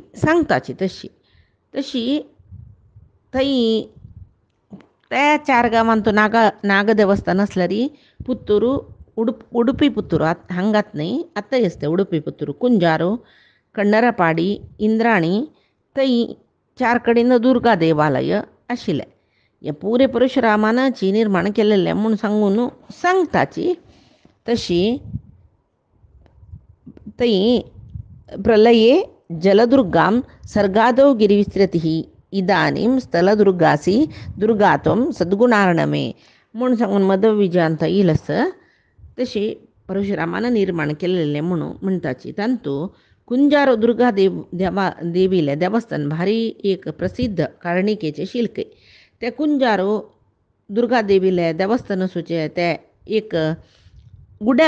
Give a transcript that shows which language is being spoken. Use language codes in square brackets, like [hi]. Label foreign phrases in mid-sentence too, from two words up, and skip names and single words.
[kok] सांगताची तशी थंय त्या 4 गांवांत नाग देवस्थान आसल्यार पुत्तूरू उडपी पुत्तूरू हांगात न्ही आतांय आसता उडपी पुत्तूरू कुंजारू कण्णरपाडी इंद्राणी थंय 4 कडेन दुर्गा देवालय आशिल्लें हे पुरे परशुरामानाची निर्माण केलेलें म्हूण सांगून सांगताची तशी थंय [sa] प्रलये जलदुर्गां सर्गादौ गिरिविस्तृतिः इदानीं स्थलदुर्गासी दुर्गात्वं सद्गुणार्णमे [kok] म्हूण सांगून मदविजयांत येयलस तशी परशुरामान निर्माण केलेलें म्हणून म्हणटाची तांतू कुंजारो दुर्गा देवीले देवस्थान भारी एक प्रसिद्ध कार्णिकेचे शिल्के ते कुंजारो दुर्गा देवीले देवस्थान आसूचे ते एक गुड्ड्या